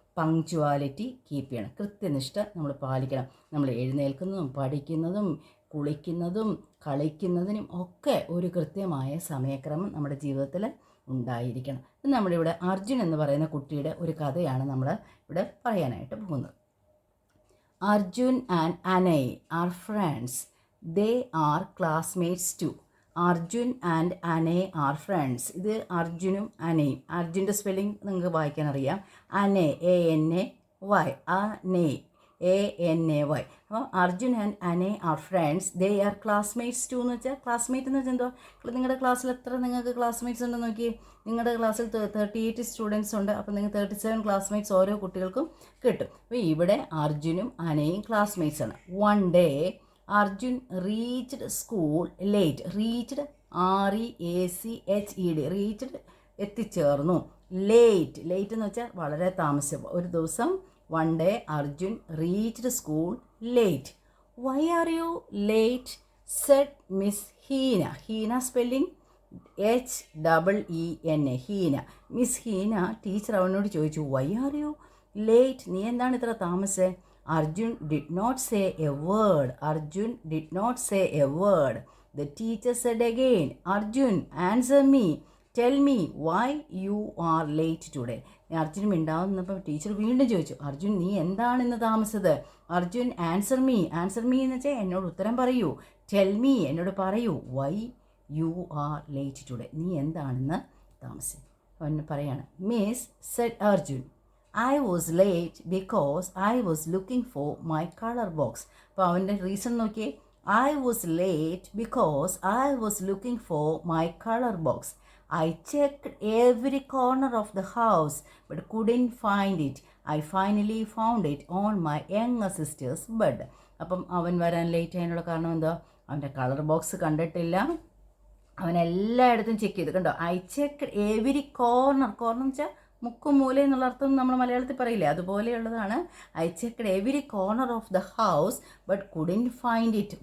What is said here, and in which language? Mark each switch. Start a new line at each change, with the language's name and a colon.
Malayalam: Punctuality keep ചെയ്യണം. കൃത്യനിഷ്ഠ നമ്മൾ പാലിക്കണം. നമ്മൾ എഴുന്നേൽക്കുന്നതും പഠിക്കുന്നതും കുളിക്കുന്നതും കളിക്കുന്നതിനും ഒക്കെ ഒരു കൃത്യമായ സമയക്രമം നമ്മുടെ ജീവിതത്തിൽ ഉണ്ടായിരിക്കണം. നമ്മളിവിടെ അർജുൻ എന്ന് പറയുന്ന കുട്ടിയുടെ ഒരു കഥയാണ് നമ്മൾ ഇവിടെ പറയാനായിട്ട് പോകുന്നത്.
English: Arjun and Anay are friends. They are classmates too. Arjun and Anay are friends.
Malayalam: ഇത് അർജുനും അനയും. അർജുൻ്റെ സ്പെല്ലിംഗ് നിങ്ങൾക്ക് വായിക്കാൻ അറിയാം. അനേ ANAY, അനേ ANAY. അപ്പോൾ
English: Arjun and Anay are friends. They are classmates too
Malayalam: എന്ന് വെച്ചാൽ, ക്ലാസ്മേറ്റ് എന്ന് വെച്ചാൽ എന്തോ, നിങ്ങളുടെ ക്ലാസ്സിൽ എത്ര നിങ്ങൾക്ക് ക്ലാസ്മേറ്റ്സ് ഉണ്ടെന്ന് നോക്കി. നിങ്ങളുടെ ക്ലാസ്സിൽ 38 സ്റ്റുഡൻസ് ഉണ്ട്. അപ്പോൾ നിങ്ങൾക്ക് 37 ക്ലാസ്മേറ്റ്സ് ഓരോ കുട്ടികൾക്കും കിട്ടും. അപ്പോൾ ഇവിടെ അർജുനും അനയും ക്ലാസ്മേറ്റ്സ് ആണ്.
English: One day Arjun reached school late.
Malayalam: Reached REACHED, reached എത്തിച്ചേർന്നു. ലേറ്റ് എന്ന് വെച്ചാൽ വളരെ താമസിച്ചു. ഒരു ദിവസം
English: one day Arjun reached school late. Why are you late? said Miss Heena. Heena spelling HEENA. Heena. Miss Heena
Malayalam: teacher അവനോട് ചോദിച്ചു,
English: why are you late?
Malayalam: നീ എന്താണ് ഇത്ര താമസിച്ചേ?
English: Arjun did not say a word. Arjun did not say a word. The teacher said again, Arjun, answer me. Tell me why you are late today.
Malayalam: Arjun മിണ്ടാവുന്നപ്പോൾ teacher വീണ്ടും ചോദിച്ചു, അർജുൻ നീ എന്താണ് ഇന്ന് താമസിച്ചത്? Arjun answer me എന്ന് വെച്ചാൽ എന്നോട് ഉത്തരം പറയൂ. ടെൽ മീ, എന്നോട് പറയൂ.
English: why you are late today,
Malayalam: നീ എന്താണെന്ന് താമസിച്ചത്? അവൻ പറയാണ്,
English: Miss said Arjun, I was late because I was looking for my colour box.
Malayalam: അപ്പോൾ അവൻ്റെ റീസൺ നോക്കിയേ.
English: I was late because I was looking for my colour box. I checked every corner of the house but couldn't find it. I finally found it on my younger sister's bed.
Malayalam: അപ്പം അവൻ വരാൻ late ആയതിനുള്ള കാരണം എന്താ? അവൻ്റെ colour box കണ്ടിട്ടില്ല. അവൻ എല്ലായിടത്തും check ചെയ്ത്. കണ്ടോ?
English: I check every corner
Malayalam: എന്ന് വെച്ചാൽ മുക്കും മൂല എന്നുള്ള അർത്ഥം നമ്മൾ മലയാളത്തിൽ പറയില്ലേ, അതുപോലെയുള്ളതാണ്.
English: I checked every corner of the house but couldn't find it.